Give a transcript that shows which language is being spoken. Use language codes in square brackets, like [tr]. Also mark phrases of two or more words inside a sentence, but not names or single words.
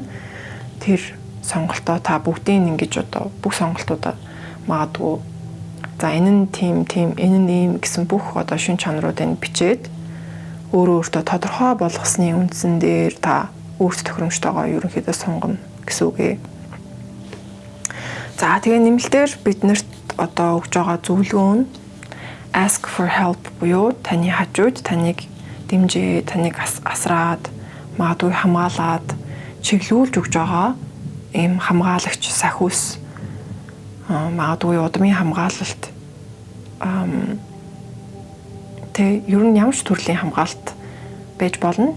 [mn] Тэр сонголтоо та бүгдийг ингэж одоо бүх сонголтуудаа магадгүй за энэ нь тийм, энэ нь ийм гэсэн бүх одоо шинж чанаруудыг бичээд өөртөө тодорхой болгосны үндсэн дээр та өөрт тохиромжтойгоо ерөнхийдөө сонгоно гэсэн үг ээ. За тэгээ нэмэлтээр биднэрт одоо өгж байгаа зөвлөгөө нь [en] ask for help [mn] буюу таны хажууд таныг дэмжээ, таныг асраад, магадгүй хамгаалаад чиглүүлж өгж байгаа ийм хамгаалагч сахиус магадгүй удмын хамгаалалт тэ ер нь ямар ч төрлийн хамгаалалт байж болно.